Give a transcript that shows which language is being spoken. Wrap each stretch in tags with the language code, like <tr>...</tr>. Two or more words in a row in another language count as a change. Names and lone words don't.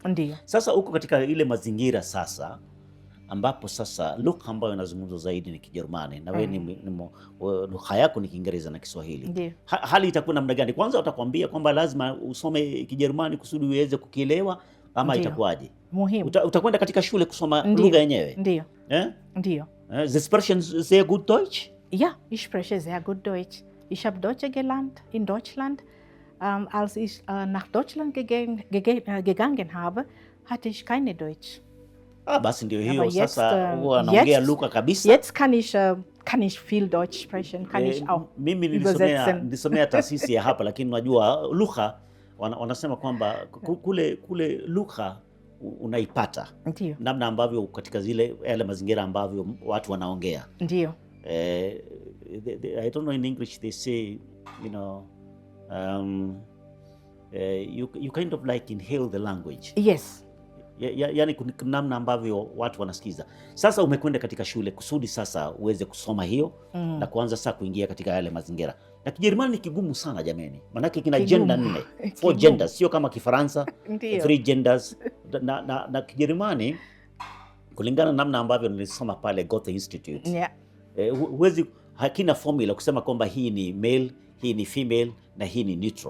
<sw>Sasa uko katika ile mazingira sasa ambapo sasa lugha ambayo inazungumzwa zaidi ni Kijerumani na wewe lugha yako ni Kiingereza na Kiswahili. Hali itakuwa namna gani? Kwanza utakwambia kwamba lazima usome Kijerumani kusudi uweze kukielewa, ama itakuwaje? Muhimu. Utakwenda katika shule kusoma lugha yenyewe? Ndio.</sw> <de>Sie sprechen sehr gut Deutsch? Ja, ich spreche sehr gut Deutsch. Ich habe Deutsch gelernt in Deutschland. Als ich nach Deutschland gegangen habe, hatte ich keine Deutsch.</de> <sw>Basi ndio hiyo sasa huwa anaongea lugha kabisa.</sw> <de>Jetzt kann ich viel Deutsch sprechen, kann ich auch.</de> <sw>Mimi nilisomea taasisi ya hapa, lakini unajua lugha wanasema kwamba kule lugha unaipata namna ambavyo katika yale mazingira ambavyo watu wanaongea. Ndio.</sw> <en>I don't know in English they say, you know, you kind of like inhale the language. Yes.</en> <sw>Yani namna ambavyo watu wanasikiza. Sasa umekwenda katika shule kusudi sasa uweze kusoma hiyo na kuanza sasa kuingia katika yale mazingira. Na Kijerumani ni kigumu sana jameni, manake kina gender 4, 4 genders, sio kama Kifaransa 3 genders. Na Kijerumani kulingana namna ambavyo nilisoma pale Goethe Institute, huwezi, hakina formula kusema kwamba hii ni male, hii ni female na hii ni neutral.</sw>